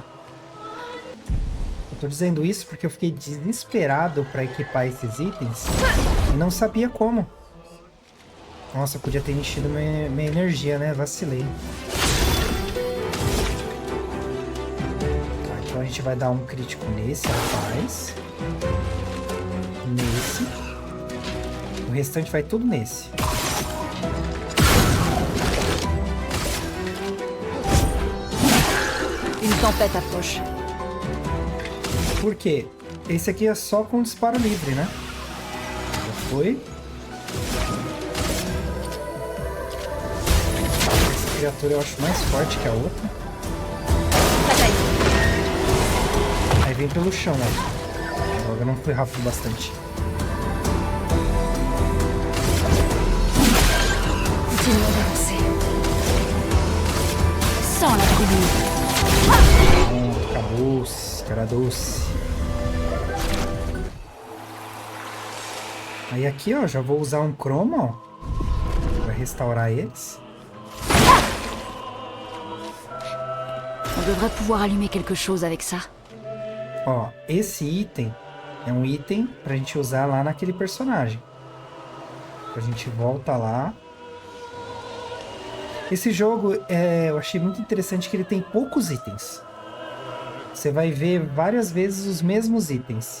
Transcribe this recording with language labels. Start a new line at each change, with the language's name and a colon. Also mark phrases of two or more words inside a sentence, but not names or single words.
Portuguese: Eu tô dizendo isso porque eu fiquei desesperado pra equipar esses itens e não sabia como. Nossa, podia ter enchido minha energia, né? Vacilei. Tá, então a gente vai dar um crítico nesse, rapaz. Nesse. O restante vai tudo nesse.
French: Une tempête approche.
Portuguese: Por quê? Esse aqui é só com disparo livre, né? Já foi. Essa criatura eu acho mais forte que a outra. Aí vem pelo chão, ó. Agora não foi rápido bastante.
French: Continuons d'avancer. Sans la brûlure.
Portuguese: Acabou-se, cara doce. Aí aqui, ó, já vou usar um cromo, ó, pra restaurar eles.
French: On devrait pouvoir allumer quelque chose avec ça.
Portuguese: Ó, esse item é um item pra gente usar lá naquele personagem. A gente volta lá. Esse jogo, eu achei muito interessante que ele tem poucos itens. Você vai ver várias vezes os mesmos itens.